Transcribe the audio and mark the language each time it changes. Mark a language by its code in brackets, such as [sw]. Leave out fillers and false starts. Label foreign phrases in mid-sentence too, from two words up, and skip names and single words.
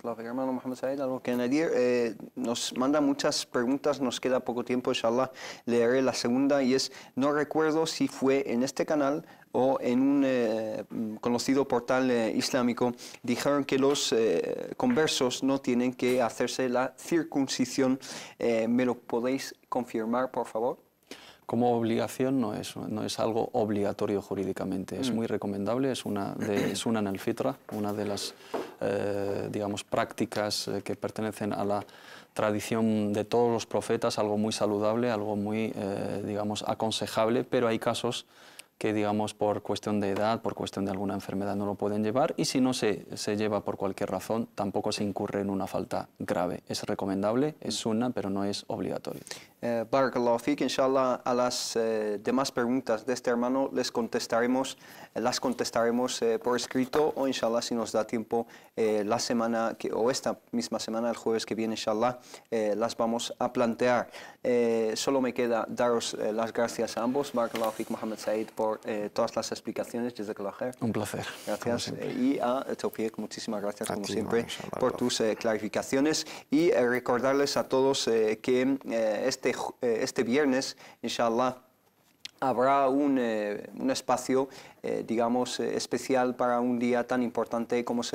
[es] Hermano Mohamed Said, algo que añadir. Nos manda muchas preguntas, nos queda poco tiempo, inshallah leeré la segunda, y es: no recuerdo si fue en este canal o en un conocido portal islámico dijeron que los conversos no tienen que hacerse la circuncisión. ¿Me lo podéis confirmar, por favor? Como obligación no es algo obligatorio jurídicamente, es muy recomendable, es [ar] سنن الفطرة, [es] una de las digamos, prácticas que pertenecen a la tradición de todos los profetas, algo muy saludable, algo muy digamos, aconsejable, pero hay casos que, digamos, por cuestión de edad, por cuestión de alguna enfermedad no lo pueden llevar, y si no se lleva por cualquier razón, tampoco se incurre en una falta grave. Es recomendable, es sunna, pero no es obligatorio. [ar] بارك الله فيك، إن شاء الله, [es] a las demás preguntas de este hermano las contestaremos por escrito, o inshallah, si nos da tiempo, la semana o esta misma semana, el jueves que viene, inshallah, las vamos a plantear. Solo me queda daros las gracias a ambos, [ar] بارك الله فيك, Mohamed Said, [es] por todas las explicaciones. [ar] جزاك الله خير. [es] Un placer. Gracias. Y a Tawfiq, muchísimas gracias, como siempre, por tus clarificaciones. Y recordarles a todos que este viernes, inshallah, habrá un espacio, digamos, especial para un día tan importante como es